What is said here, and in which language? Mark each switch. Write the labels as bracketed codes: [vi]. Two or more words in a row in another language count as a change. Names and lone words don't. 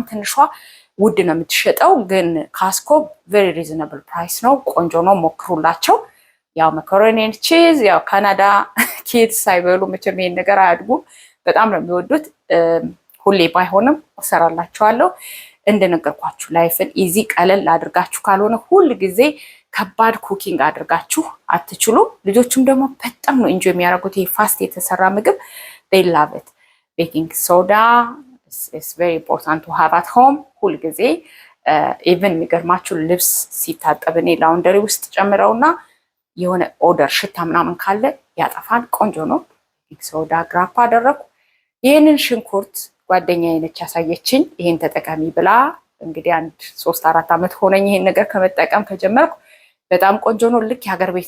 [am] ትንሿ ውድ ነው የምትሸጠው፣ ግን ካስኮ [en] very reasonable price [am] ነው። ቆንጆ ነው፣ ሞክሩላቸው። ያው መኮሮኒ ቺዝ ያው [en] Canada kids [am] ሳይበሉ መቼም ይሄን ነገር አያድጉም። በጣም ነው የሚወዱት። ሁሌ ባይሆንም እሰራላችኋለሁ። እንደነገርኳችሁ [en] life easy [am] ቀለል አድርጋችሁ ካልሆነ ሁል ጊዜ ከባድ ኩኪንግ አድርጋችሁ አትችሉም። ልጆቹም ደግሞ በጣም ነው ኢንጆይ የሚያደርጉት ይሄ ፋስት የተሰራ ምግብ። [en] they love it. baking soda is very important to have at home [am] ሁል ጊዜ። ኢቭን የሚገርማችሁ ልብስ ሲታጠብ እኔ ላውንደሪ ውስጥ ጨምረውና የሆነ ኦደር ሽታ ምናምን ካለ ያጠፋል። ቆንጆ ነው። [en] baking soda [am] ግራፕ አደረኩ። ይህንን ሽንኩርት ጓደኛዬ ነች ያሳየችኝ። ይሄን ተጠቃሚ ብላ እንግዲህ 3-4 ዓመት ሆነኝ ይሄን ነገር ከመጠቀም ከጀመርኩ። በጣም ቆንጆ ነው። ልክ የሀገር ቤት